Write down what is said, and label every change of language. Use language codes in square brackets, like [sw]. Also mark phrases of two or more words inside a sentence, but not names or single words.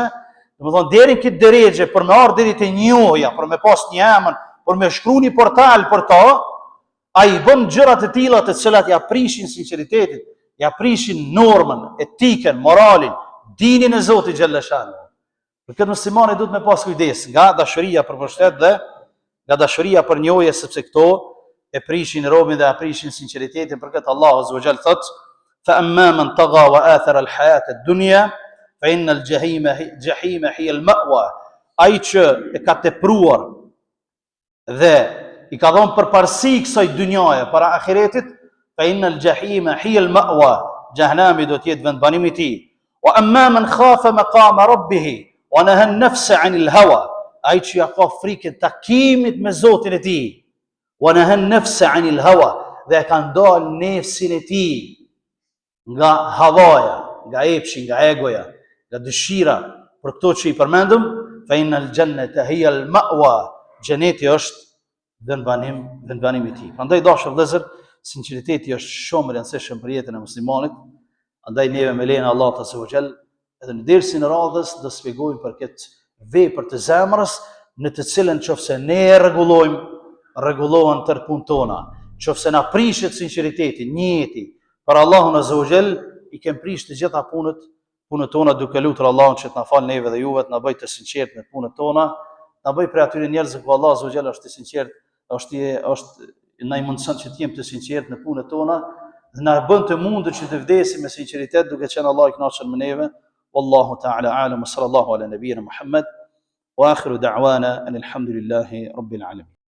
[sq] Domethënë, deri në këtë drejtë, për me ardhur deri te njohja, për me pas një emër, për me shkruani një portal për to, ai bën gjëra të tilla të cilat ja prishin sinqeritetin, ja prishin normën, etikën, moralin, dinin e Zotit xhallashan. Për këtë muslimani duhet me pas kujdes nga dashuria për pushtet dhe nga dashuria për njohje, sepse këto e prishin robin dhe e prishin sinqeritetin. Për këtë Allahu [ar] عز وجل [sq] thot: [ar] "فأما من طغى وآثر الحياة الدنيا فإن الجحيم هي المأوى." [sq] Ai që e ka tepruar dhe i ka dhënë përparësi kësaj dynjaje para ahiretit, [ar] فإن الجحيم هي المأوى, [sq] jahannami do të jetë vendbanimi i tij. [ar] وأما من خاف مقام ربه ونهى النفس عن الهوى, [sq] ai që ja ka frikën takimit me Zotin e tij, [ar] ونهى النفس عن الهوى, [sq] dhe e ka ndalë nefsin e tij nga havaja, nga epshi, nga egoja, nga dëshira për këto që i përmendëm, [ar] فإن الجنة هي المأوى, [sq] xheneti është vendbanimi i tij. Prandaj dashur vëllezër, sinqeriteti është shumë i rëndësishëm për jetën e muslimanit. Andaj neve me lejen e Allahut [ar] عز وجل, [sq] edhe në dersin e radhës do shpjegojmë për këtë vepër të zemrës, në të cilën nëse ne rregullohen tërë punët tona, nëse na prishet sinqeriteti, njeti për Allahun [ar] عز وجل, [sq] i kem prish të gjitha punët tona, duke lutur Allahun që të na fal neve dhe juve, të na bëj të sinqert në punët tona, na bëj për atyre njerëzve ku Allahu [ar] عز وجل [sq] është i sinqert, na i mundson që të jemi të sinqert në punët tona, dhe na bën të mundur që të vdesim me sinqeritet, duke qenë Allah i kënaqur me neve. [ar] والله تعالى أعلم، صلى الله على نبينا محمد وآخر دعوانا الحمد لله رب العالمين.